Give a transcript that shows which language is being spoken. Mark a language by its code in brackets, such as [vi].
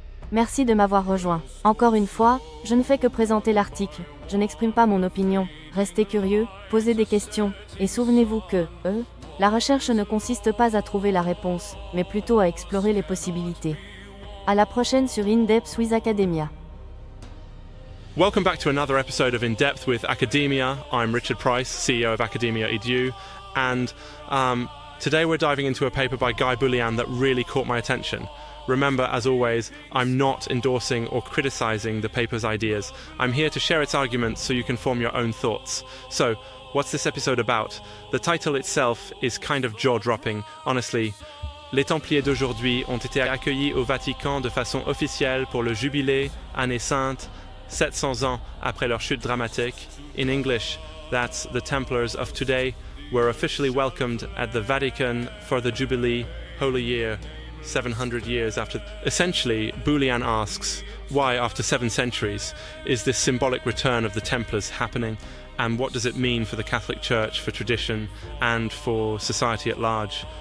[fr] Merci de m'avoir rejoint. Encore une fois, je ne fais que présenter l'article, je n'exprime pas mon opinion. Restez curieux, posez des questions, et souvenez-vous que, la recherche ne consiste pas à trouver la réponse, mais plutôt à explorer les possibilités. À la prochaine sur In Depth with Academia. [en] Welcome back to another episode of In Depth with Academia. I'm Richard Price, CEO of Academia.edu, and today we're diving into a paper by Guy Bullian that really caught my attention. Remember, as always, I'm not endorsing or criticizing the paper's ideas. I'm here to share its arguments so you can form your own thoughts. So, what's this episode about? The title itself is kind of jaw-dropping, honestly. [fr] Les Templiers d'aujourd'hui ont été accueillis au Vatican de façon officielle pour le jubilé, année sainte, 700 ans après leur chute dramatique. [en] In English, that's the Templars of today were officially welcomed at the Vatican for the Jubilee, Holy Year, 700 years after. Essentially, Bullian asks, why after 7 centuries is this symbolic return of the Templars happening, and what does it mean for the Catholic Church, for tradition, and for society at large?